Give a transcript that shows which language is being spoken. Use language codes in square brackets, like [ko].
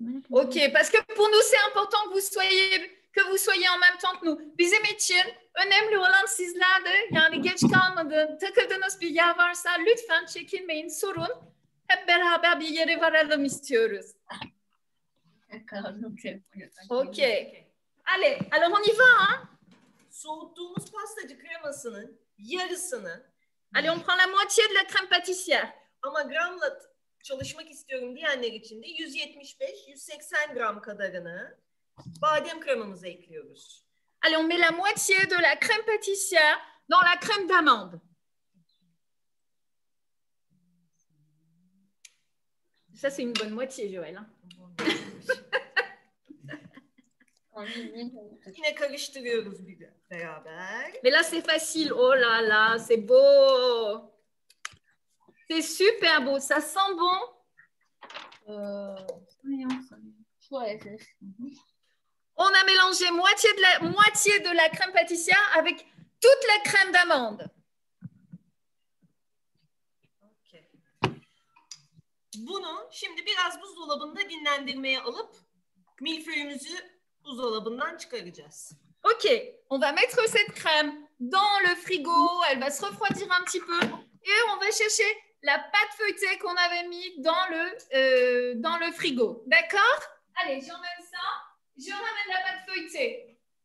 [fr] Ok, parce que pour nous, c'est important que vous soyez en même temps que nous. [tr] Bizim için önemli olan sizlerdir. Yani geç kalmadın, takıldığınız bir yer varsa lütfen çekinmeyin, sorun. Hep beraber bir yere varalım istiyoruz. [fr] Ok. Allez, alors on y va, hein? [tr] Soğuttuğumuz pastacı kremasının yarısını. [fr] Allez, on prend la moitié de la crème pâtissière. [tr] Ama gramla çalışmak istiyorum diyenler için de 175-180 gram kadarını badem kremamıza ekliyoruz. [fr] Allez, on met la moitié de la crème pâtissière dans la crème d'amande. Ça, c'est une bonne moitié, Joël. Hein? [tr] Yine karıştırıyoruz beraber. [fr] Mais là, c'est facile. Oh là là, c'est beau. C'est super beau. Ça sent bon. On a mélangé moitié de la crème pâtissière avec toute la crème d'amande. [tr] Bunu şimdi biraz buzdolabında dinlendirmeye alıp milföyümüzü buzdolabından çıkaracağız. [fr] Ok, on va mettre cette crème dans le frigo, elle va se refroidir un petit peu et on va chercher la pâte feuilletée qu'on avait mis dans le frigo. D'accord? Allez, j'emmène ça. Je ramène la pâte feuilletée.